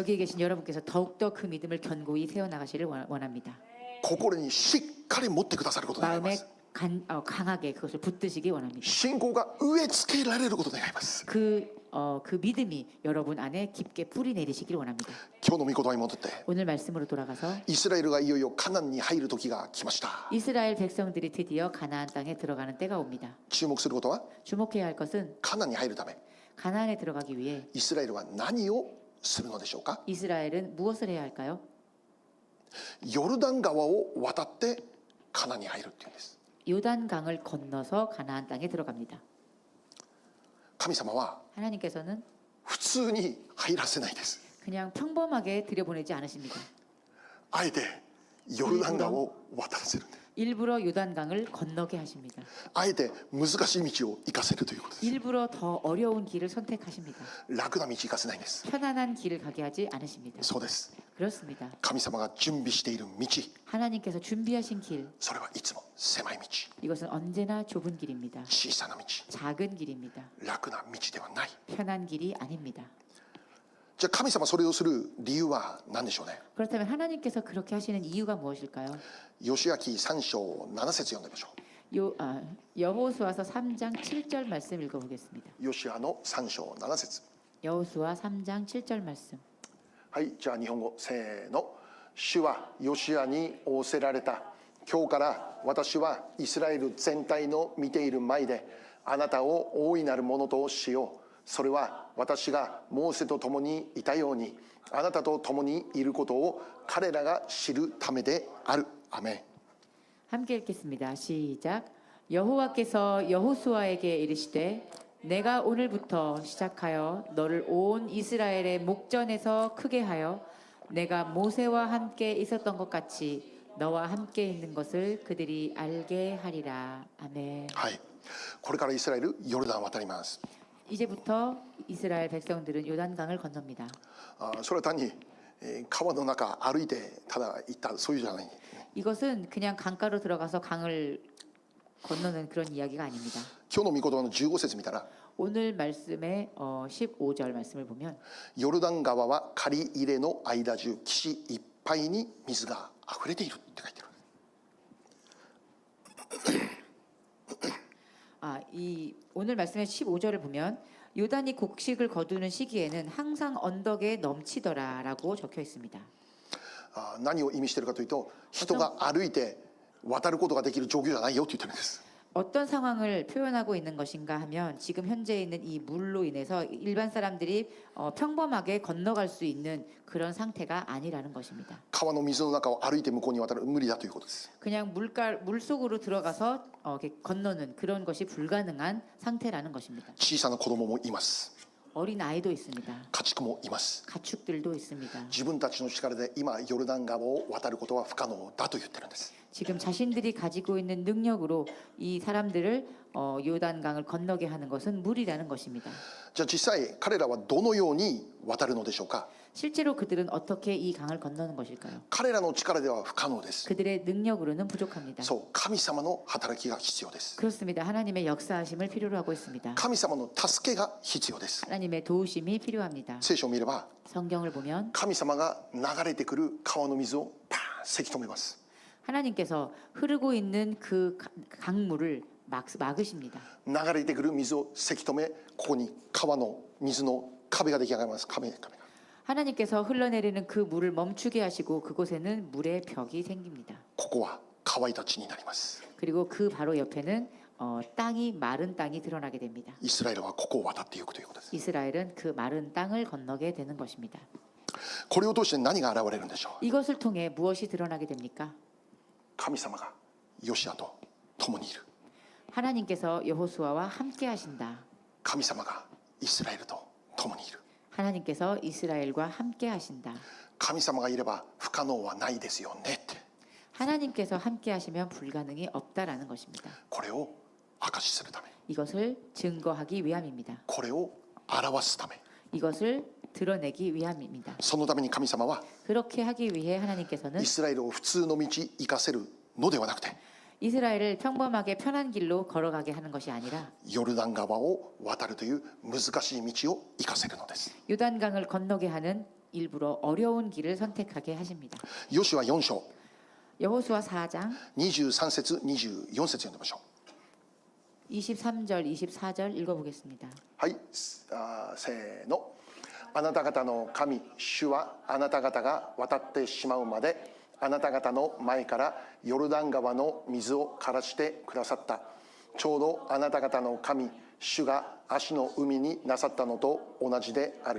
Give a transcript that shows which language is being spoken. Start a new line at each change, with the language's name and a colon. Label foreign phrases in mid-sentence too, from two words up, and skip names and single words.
Korean: 여기에 계신 여러분께서 더욱더 그 믿음을 견고히 세워나가시를 원합니다.
Japanese: 心にしっかり持ってくださることを願いま
Korean: 마음에
Japanese: す。
Korean: 강하게 그것을 붙드시기 원합니다.
Japanese: 信仰が植え付けられることを願います。
Korean: 그 믿음이 여러분 안에 깊게 뿌리 내리시길 원합니다.
Japanese: 今日の御言葉に戻って、
Korean: 오늘 말씀으로 돌아가서
Japanese: イスラエルがいよいよカナンに入る時が来ました。
Korean: 이스라엘 백성들이 드디어 가나안 땅에 들어가는 때가 옵니다.
Japanese: 注目することは、
Korean: 주목해야 할 것은
Japanese: カナンに入るため
Korean: 가나안에 들어가기 위해
Japanese: イスラエルは何をするのでしょうか。
Korean: 이스라엘은 무엇을 해야 할까요?
Japanese: ヨルダン川を渡ってカナンに入るっていうんです。
Korean: 요단강을 건너서 가나안 땅에 들어갑니다.
Japanese: 神様は
Korean: 하나님께서는
Japanese: 普通に入らせないです。
Korean: 그냥 평범하게 들여보내지 않으십니다.
Japanese: あえてヨルダン川を渡らせるんです。
Korean: 일부러 요단강을 건너게 하십니다.
Japanese: あえて難しい道を行かせるということです。
Korean: 일부러 더 어려운 길을 선택하십니다.
Japanese: 楽な道行かせないんです。
Korean: 편안한 길을 가게 하지 않으십니다.
Japanese: そうです。
Korean: 그렇습니다.
Japanese: 神様が準備している道、
Korean: 하나님께서 준비하신 길,
Japanese: それはいつも狭い道、
Korean: 이것은 언제나 좁은 길입니다.
Japanese: 小さな道、
Korean: 작은 길입니다.
Japanese: 楽な道ではない。
Korean: 편한 길이 아닙니다.
Japanese: じゃあ神様それをする理由は何でしょうね。
Korean: 그렇다면 하나님께서 그렇게 하시는 이유가 무엇일까요?
Japanese: ヨシア記3章7節読んでみましょ
Korean: 여호수아서 3장 7절 말씀 읽어보겠습니다.
Japanese: う。ヨシアの3章7節。
Korean: 여호수아 3장 7절 말씀.
Japanese: はい、じゃあ日本語せーの。主はヨシアに仰せられた。今日から私はイスラエル全体の見ている前であなたを大いなるものとしよう。それは私がモーセと共にいたようにあなたと共にいることを彼らが知るためである。アメン。
Korean: 함께 읽겠습니다. 시작. 여호와께서 여호수아에게 이르시되 내가 오늘부터 시작하여 너를 온 이스라엘의 목전에서 크게 하여 내가 모세와 함께 있었던 것 같이 너와 함께 있는 것을 그들이 알게 하리라. 아멘.
Japanese: はい。これからイスラエルヨルダンを渡ります。
Korean: 이제부터 이스라엘 백성들은 요단강을 건넙니다.
Japanese: それは単に川の中歩いてただ行ったそういうじゃない。
Korean: 이것은 그냥 강가로 들어가서 강을 건너는 그런 이야기가 아닙니다.
Japanese: 今日の御言葉の15節見たら
Korean: 오늘 말씀의 15절 말씀을 보면
Japanese: ヨルダン川は刈り入れの間中岸いっぱいに水が溢れているって書いてある。
Korean: 이 오늘 말씀의 15절을 보면 요단이 곡식을 거두는 시기에는 항상 언덕에 넘치더라라고 적혀 있습니다.
Japanese: 何を意味しているかというと、人が歩いて渡ることができる状況じゃないよって言ってるんです。
Korean: 어떤 상황을 표현하고 있는 것인가 하면 지금 현재 있는 이 물로 인해서 일반 사람들이 평범하게 건너갈 수 있는 그런 상태가 아니라는 것입니다.
Japanese: 川の水の中を歩いて向こうに渡る無理だということです。
Korean: 그냥 물 속으로 들어가서 이렇게 건너는 그런 것이 불가능한 상태라는 것입니다.
Japanese: 小さな子供もいます。
Korean: 어린 아이도 있습니다.
Japanese: 家畜もいます。
Korean: 가축들도 있습니다.
Japanese: 自分たちの力で今ヨルダン川を渡ることは不可能だと言ってるんです。
Korean: 지금 자신들이 가지고 있는 능력으로 이 사람들을 요단강을 건너게 하는 것은 무리라는 것입니다.
Japanese: じゃあ実際彼らはどのように渡るのでしょうか。
Korean: 실제로 그들은 어떻게 이 강을 건너는 것일까요?
Japanese: 彼らの力では不可能です。
Korean: 그들의 능력으로는 부족합니다.
Japanese: そう、神様の働きが必要です。
Korean: 그렇습니다. 하나님의 역사하심을 필요로 하고 있습니다.
Japanese: 神様の助けが必要です。
Korean: 하나님의 도우심이 필요합니다.
Japanese: 聖書を見れば
Korean: 성경을 보면
Japanese: 神様が流れてくる川の水をパーンせき止めます。
Korean: 하나님께서 흐르고 있는 그 강물을 막으십니다.
Japanese: 流れてくる水をせき止め、ここに川の水の壁が出来上がります。壁が
Korean: 하나님께서 흘러내리는 그 물을 멈추게 하시고 그곳에는 물의 벽이 생깁니다.
Japanese: ここは乾いた地になります。
Korean: 그리고 그 바로 옆에는 땅이 마른 땅이 드러나게 됩니다.
Japanese: イスラエルはここを渡っていくということです。
Korean: 이스라엘은 그 마른 땅을 건너게 되는 것입니다.
Japanese: これを通して何が現れるんでしょう。
Korean: 이것을 통해 무엇이 드러나게 됩니까?
Japanese: 神様がヨシアと共にいる。
Korean: 하나님께서 여호수아와 함께 하신다.
Japanese: 神様がイスラエルと共にいる。
Korean: 하나님께서 이스라엘과 함께 하신다.
Japanese: 神様がいれば不可能はないですよねって。
Korean: 하나님께서 함께 하시면 불가능이 없다라는 것입니다.
Japanese: これを証しするため、
Korean: 이것을 증거하기 위함입니다.
Japanese: これを表すため、
Korean: 이것을 드러내기 위함입니다.
Japanese: そのために神様は
Korean: 그렇게 하기 위해 하나님께서는
Japanese: イスラエルを普通の道行かせるのではなくて、
Korean: 이스라엘을 평범하게 편한 길로 걸어가게 하는 것이 아니라
Japanese: ヨルダン川を渡るという難しい道を行かせるのです。
Korean: 요단강을 건너게 하는 일부러 어려운 길을 선택하게 하십니다.
Japanese: ヨシュア4章
Korean: 여호수아 4장
Japanese: 23 節24節読んでみましょう。
Korean: 23절 24절 읽어보겠습니다.
Japanese: はい、せーの。あなた方の神主はあなた方が渡ってしまうまであなた方の前からヨルダン川の水を枯らしてくださった。ちょうどあなた方の神主が足の海になさったのと同じである。